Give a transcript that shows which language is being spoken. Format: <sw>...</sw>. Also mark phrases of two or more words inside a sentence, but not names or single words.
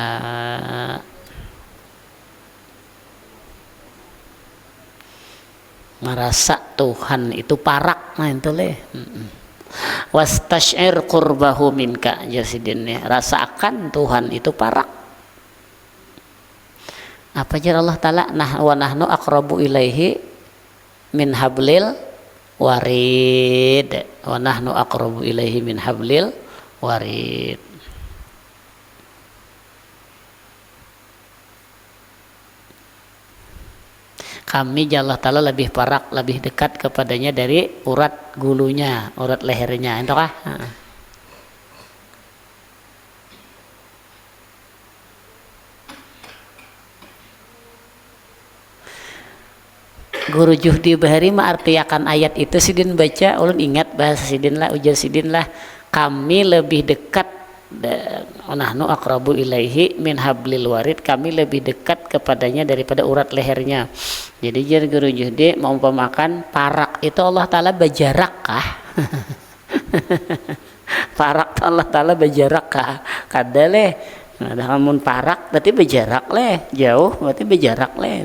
<bjn>Merasa Tuhan itu parak, nah itu leh.</bjn> <ar>واستشعر قربه منك,</ar> <bjn>jasidin, rasakan Tuhan itu parak. Apa jar</bjn> <ar>Allah Ta'ala, ونحن أقرب إليه من حبل الوريد ونحن أقرب إليه من حبل الوريد, wa nahnu aqrabu ilaihi min hablil warid.</ar> <bjn>Kami Allah Ta'ala lebih parak, lebih dekat kepadanya dari urat gulunya, urat lehernya, itu kah? Guru Juhdi Bahari mengartikan ayat itu, sidin baca, ulun ingat bahasa sidin lah, ujar sidin lah, kami lebih dekat,</bjn> <ar>نحن أقرب إليه من حبل الوريد,</ar> <bjn>kami lebih dekat kepadanya daripada urat lehernya. Jadi jar Guru Juhdi mengumpamakan parak itu Allah Ta'ala berjarak kah? Parak Allah Ta'ala berjarak kah? Kada leh. Nah, mun parak berarti berjarak leh, jauh berarti berjarak leh.</bjn>